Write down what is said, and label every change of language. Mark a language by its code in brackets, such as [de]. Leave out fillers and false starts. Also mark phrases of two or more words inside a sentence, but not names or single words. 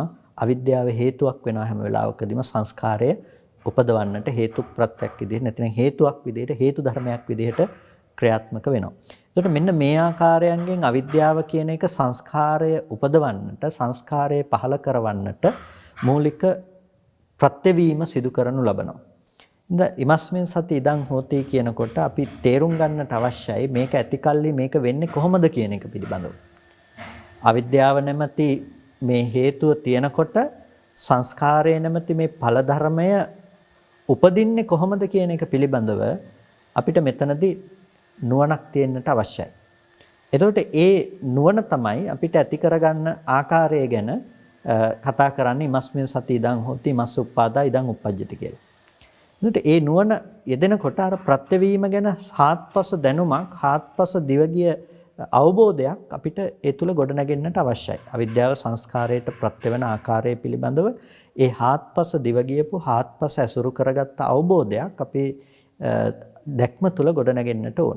[si] අවිද්‍යාව හේතුවක් වෙනවා හැම වෙලාවකදීම සංස්කාරය උපදවන්නට හේතු ප්‍රත්‍යක් විදිහට නැත්නම් හේතුවක් විදිහට හේතු ධර්මයක් විදිහට ක්‍රියාත්මක වෙනවා. එතකොට මෙන්න මේ ආකාරයන්ගෙන් අවිද්‍යාව කියන එක සංස්කාරය උපදවන්නට සංස්කාරය පහළ කරවන්නට මූලික ප්‍රත්‍යවීම සිදු කරනු ලබනවා. [pi] ඉමස්මින් සති ඉදං හෝති [si] කියනකොට අපි තේරුම් ගන්නට අවශ්‍යයි මේක ඇතිකල්ලි මේක වෙන්නේ කොහොමද කියන එක පිළිබඳව. අවිද්‍යාව නැමැති මේ හේතුව තියෙනකොට සංස්කාරය නැමැති මේ ඵල ධර්මය උපදින්නේ කොහොමද කියන එක පිළිබඳව අපිට මෙතනදී නුවණක් තියෙන්නට අවශ්‍යයි. එතකොට ඒ නුවණ තමයි අපිට ඇති කරගන්න ආකාරය ගැන කතා කරන්නේ [pi] ඉමස්මින් සති ඉදං හෝති මස් උප්පාදා ඉදං උප්පජ්ජති [si] කියලා. එතකොට ඒ නුවණ යෙදෙනකොට අර ප්‍රත්‍යවීම ගැන හාත්පස දැනුමක් හාත්පස දිවගිය අවබෝධයක් අපිට ඒ තුල ගොඩනගෙන්නට අවශ්‍යයි. අවිද්‍යාව සංස්කාරයට ප්‍රත්‍ය වෙන ආකාරය පිළිබඳව ඒ හාත්පස දිවගියපු හාත්පස ඇසුරු කරගත්ත අවබෝධයක් අපේ දැක්ම තුල ගොඩනගෙන්නට ඕනේ.